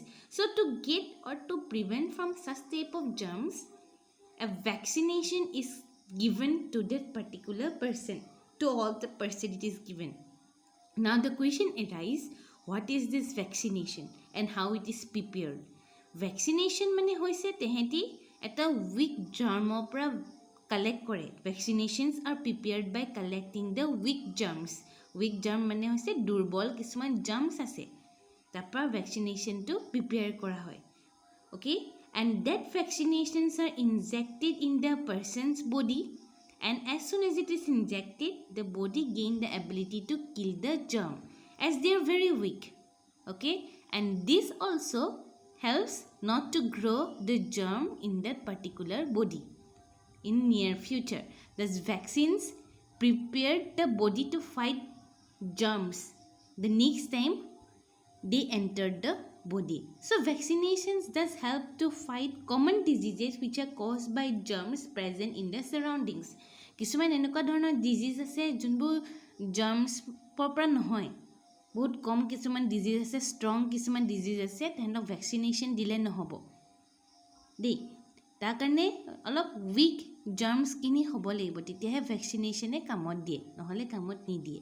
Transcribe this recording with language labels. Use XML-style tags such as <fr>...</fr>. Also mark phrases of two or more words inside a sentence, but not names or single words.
<en>So to get or to prevent from such type of germs, a vaccination is given to that particular person, to all the person it is given. Now the question arises, what is this vaccination and how it is prepared?</en> <as>Vaccination মানে হৈছে তেহেঁতি এটা</as> <en>weak germৰ</en> <as>পৰা collect কৰে.</as> <en>Vaccinations are prepared by collecting the weak germs. Weak germ</en> <as>মানে হৈছে দুৰ্বল কিছুমান germs আছে, তাৰপৰা vaccinationটো prepare কৰা হয়.</as> <en>Okay, and that vaccinations are injected in the person's body, and as soon as it is injected, the body gain the ability to kill the germ as they are very weak. Okay, and this also helps not to grow the germ in that particular body in near future. Thus vaccines prepared the body to fight germs the next time they entered the body. So vaccinations does help to fight common diseases which are caused by germs present in the surroundings.</en> <as>কিছুমান এনেকুৱা ধৰণৰ ডিজিজ আছে যোনবোৰ জাৰ্মছৰ পৰা নহয়, বহুত কম কিছুমান ডিজিজ আছে, ষ্ট্ৰং কিছুমান ডিজিজ আছে, তেহেঁতক ভেকচিনেশ্যন দিলে নহ'ব দেই। তাৰ কাৰণে অলপ</as> <en>weak germs</en> <as>হ'ব লাগিব, তেতিয়াহে ভেকচিনেশ্যনে কামত দিয়ে, নহ'লে কামত নিদিয়ে।</as>